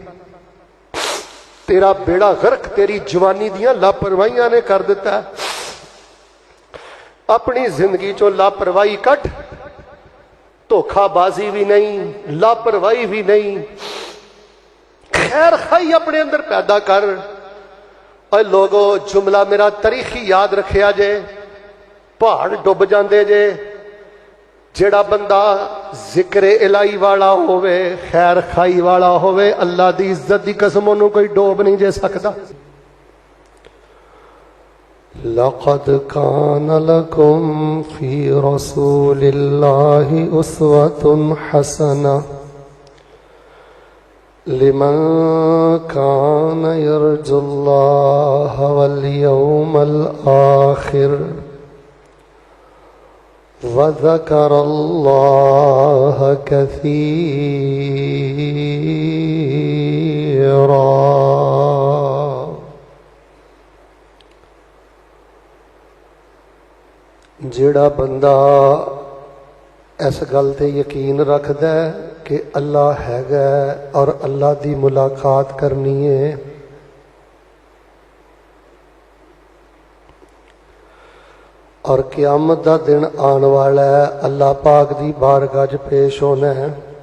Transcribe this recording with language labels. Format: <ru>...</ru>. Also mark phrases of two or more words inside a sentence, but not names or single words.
<pa>تیرا بیڑا غرق تیری جوانی دیاں لاپرواہیاں نے کر دیتا ہے۔ اپنی زندگی چو لاپرواہی کٹ، دھوکھا بازی بھی نہیں، لاپرواہی بھی نہیں، خیر خائی اپنے اندر پیدا کر۔ اور لوگو جملہ میرا تاریخی یاد رکھیا جے، پہاڑ ڈب جاندے جے، جڑا بندہ ذکر الہی والا ہوئے، خیر خائی والا ہوئے، اللہ دی عزت دی قسم انہوں کوئی ڈوب نہیں جے سکتا۔</pa> <ar>لَقَدْ كَانَ لَكُمْ فِي رَسُولِ اللَّهِ أُسْوَةٌ حَسَنَةٌ لِمَنْ كَانَ يَرْجُو اللَّهَ وَالْيَوْمَ الْآخِرَ وَذَكَرَ اللَّهَ كَثِيرًا۔</ar> <pa>جڑا بندہ اس گل تے یقین رکھدا ہے کہ اللہ ہے اور اللہ دی ملاقات کرنی ہے، اور قیامت دا دن آن والا ہے، اللہ پاک دی بارگاہ وچ پیش ہونا ہے،</pa>